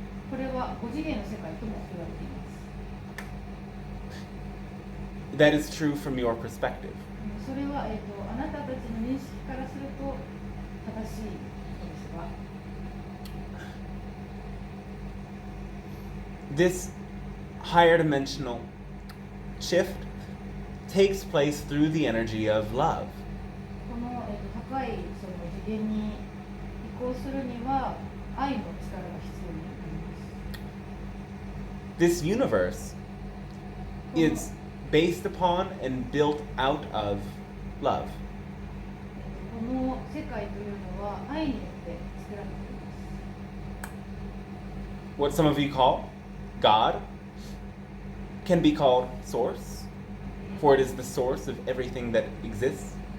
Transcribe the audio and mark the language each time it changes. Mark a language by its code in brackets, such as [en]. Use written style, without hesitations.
[ja] これは5次元の世界とも言われています。 [en] That is true from your perspective. [ja] それは、あなたたちの認識からすると正しいことですが、 [en] This higher dimensional shift takes place through the energy of love. [ja] この、高いその次元に移行するには愛の力が必要になります。 [en] This universe is based upon and built out of love. [ja] この世界というのは愛によって作られています。 [en] What some of you call God can be called source, for it is the source of everything that exists.